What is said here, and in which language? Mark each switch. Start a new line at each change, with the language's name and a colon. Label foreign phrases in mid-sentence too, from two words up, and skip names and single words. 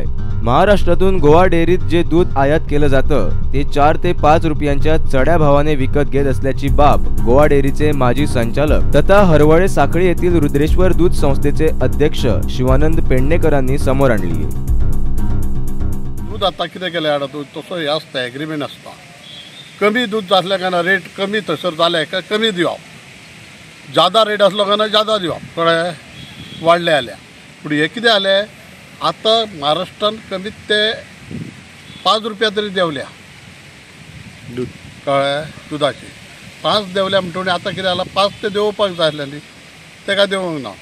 Marathi: महाराष्ट्रातून गोवा डेअरीत जे दूध आयात केलं जातं ते 4 ते 5 रुपयांच्या चढ्या भावाने विकत घेत असल्याची बाब गोवा डेअरीचे माजी संचालक तथा हरवळे साखळी येथील रुद्रेश्वर दूध संस्थेचे अध्यक्ष शिवानंद पेडणेकरांनी समोर आणली आहे.
Konkani: दूध आता कितें केलें आडा तसो हे आसता एग्रीमेंट आसता. कमी दूध जातले काय रेट कमी थंयसर जाले काय कमी दिवप, जादा रेट आसलो काय जादा दिवप, कळ्ळें, वाडले जाल्यार. पूण हे कितें जालें आतां महाराष्ट्रान कमीत ते 5 रुपया तरी देंवल्या दूद, कळ्ळें, दुधाची 5 देंवल्या म्हणटकीर आतां कितें जालां 5 ते देंवोवपाक जाय आसलें न्ही, तेका देंवोवंक ना.